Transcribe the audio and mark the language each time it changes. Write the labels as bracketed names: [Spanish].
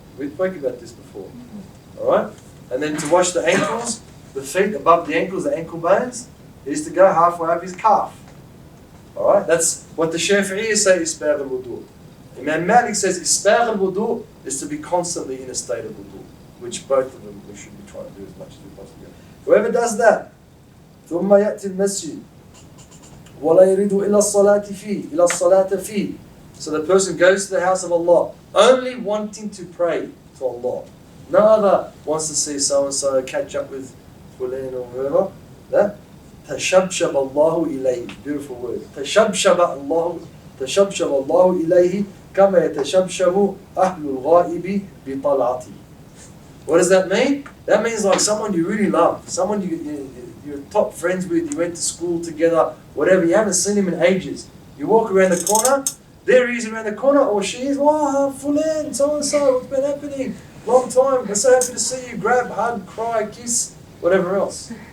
[English] We spoke about this before. Alright? And then to wash the ankles, the feet above the ankles, the ankle bones, is to go halfway up his calf. Alright? That's what the Shafi'iyya say, isbagh al-wudu. Imam Malik says isbagh al-wudu is to be constantly in a state of wudu, which both of them we should be trying to do as much as we possibly can. Whoever does that, [Arabic] ثم يأتي المسجد ولا يريد إلا الصلاة فيه إلا الصلاة فيه. [English] So the person goes to the house of Allah only wanting to pray to Allah. No other wants to see so and so, catch up with fulan or whoever. That [Arabic] تشبشب الله إليه. [English] Beautiful word. [Arabic] تشبشب الله إليه كما يتشبشب أهل الغائب بطلعته. [English] What does that mean? That means like someone you really love, someone you're top friends with, you went to school together, whatever, you haven't seen him in ages. You walk around the corner, there he is around the corner, or she is, oh, fulan, so and so, what's been happening? Long time, we're so happy to see you, grab, hug, cry, kiss, whatever else.